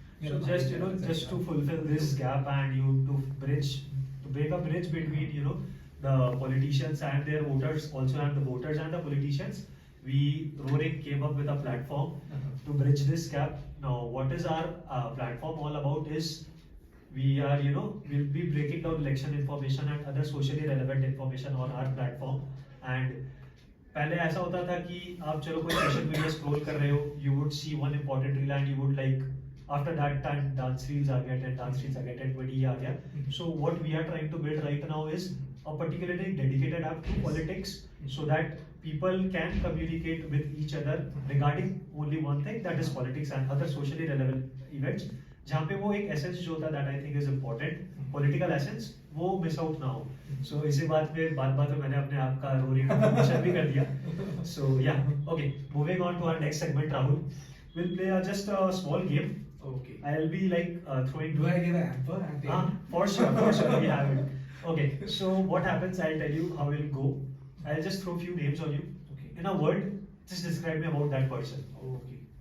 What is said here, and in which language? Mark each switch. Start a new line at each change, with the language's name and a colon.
English: So just to fulfill this gap and to break a bridge between the politicians and their voters also, and the voters and the politicians, we Roaring came up with a platform to bridge this gap. Now what is our platform all about is we are we'll be breaking down election information and other socially relevant information on our platform.
Hindi: And पहले ऐसा होता था कि आप चलो कोई social media scroll कर रहे हो,
English: you would see one important reel and you would like after that time dance reels
Hindi: आ गया, 10 dance reels आ गया, 10 20 आ गया.
English: So what we are trying to build right now is a particularly dedicated app to politics, so that people can communicate with each other regarding only one thing, that is politics and other socially relevant events.
Hindi: जहाँ पे वो एक essence जो होता है
English: that I think is important,
Hindi: political essence, वो miss out ना हो. सो इसी बात पे बात में मैंने अपने आप का रोलिंग इंट्रोडक्शन भी कर दिया.
English: So yeah okay, moving on to our next segment. Rahul will play just a small game. Okay. I'll be like throwing. Do I get an hamper? For sure, we have it. Okay, so what happens? I'll tell you how it'll go. I'll just throw few names on you. Okay. In a word, just describe me about that person. Okay.